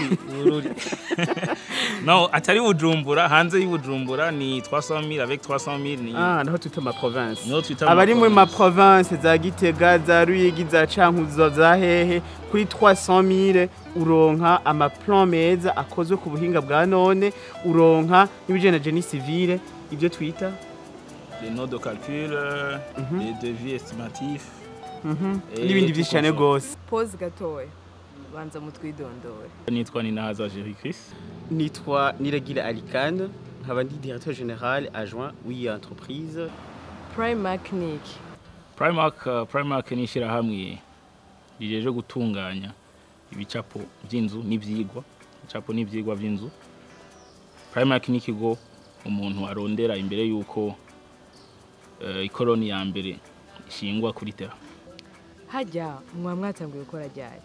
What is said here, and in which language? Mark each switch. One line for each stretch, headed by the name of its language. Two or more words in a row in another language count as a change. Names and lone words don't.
Rundi: No, atari Bujumbura, hanze y'Ubujumbura ni 300,000 avec 300,000 ni. Naho twita ma province. Abari mu ma province za Gitega, za Ruyigi, za Cankuzo, za hehe kuri 300,000 uronka ama plan meza akozwe ku buhinga bwa none, uronka n'ibijena
French: génie civile,
Rundi: ibyo twita
French: les notes de calcul, les devis estimatifs.
Rundi: N'ibindi byinshi cyane gose. Pause gatoya. Banza mutwidondore. Nitwa Ninahaza Jerry Chris. Nitwa Niragira Alikane, nkaba ndi
French: directeur général adjoint entreprise.
Rundi: Primark niki? Primark ni ishirahamwe rijejwe gutunganya ibicapo vy'inzu n'ivyigwa. Ibicapo n'ivyigwa vy'inzu. Primark ni ikigo umuntu arondera imbere yuko ikoloni ya mbere ishingwa kuri terra. Hajya mwatanguye gukora ryari?